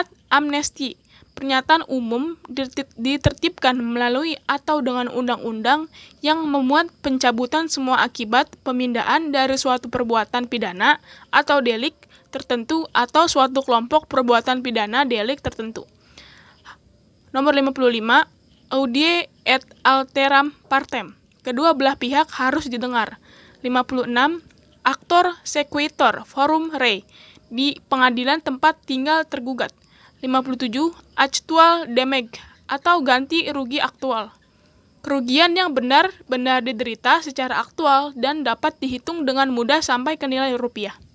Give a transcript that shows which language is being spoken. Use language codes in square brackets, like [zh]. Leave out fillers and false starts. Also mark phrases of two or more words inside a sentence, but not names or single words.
[id] Amnesti, pernyataan umum ditertibkan melalui atau dengan undang-undang yang memuat pencabutan semua akibat pemindahan dari suatu perbuatan pidana atau delik tertentu atau suatu kelompok perbuatan pidana delik tertentu. Nomor 55. [la] Audie et alteram partem, [id] kedua belah pihak harus didengar. 56. [la] Actor sequitur forum rei, [id] di pengadilan tempat tinggal tergugat. 57. [en] Actual damage [id] atau ganti rugi aktual, kerugian yang benar-benar diderita secara aktual dan dapat dihitung dengan mudah sampai ke nilai rupiah.